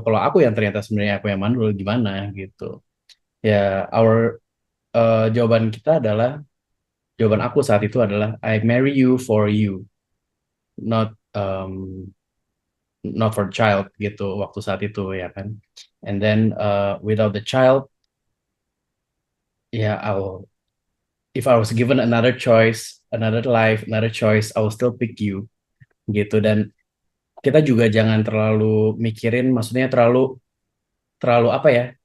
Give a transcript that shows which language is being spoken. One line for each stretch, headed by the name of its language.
Indonesian: Kalau aku yang ternyata sebenarnya aku yang mandul gimana gitu. Ya jawaban kita adalah jawaban aku saat itu adalah
English: I marry you for you, not not for child
Indonesian: gitu waktu saat itu ya kan.
English: And then without the child, ya if I was given another choice, another life, another choice, I will still pick you
Indonesian: gitu. Dan kita juga jangan terlalu mikirin, maksudnya terlalu terlalu apa ya?